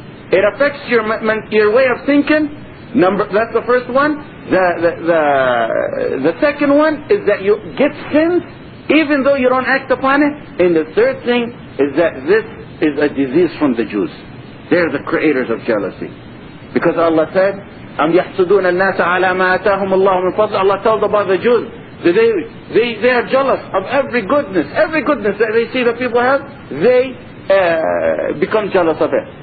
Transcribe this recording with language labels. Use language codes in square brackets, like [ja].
[en] It affects your way of thinking. That's the first one. The second one is that you get sins even though you don't act upon it. And the third thing is that this is a disease from the Jews. They're the creators of jealousy. Because Allah said, [ar] أَمْ يَحْسُدُونَ النَّاسَ عَلَى مَا آتَاهُمُ اللَّهُ مِنْ فَضْلِهِ. [en] Allah told about the Jews. They are jealous of every goodness that they see that people have. They become jealous of it.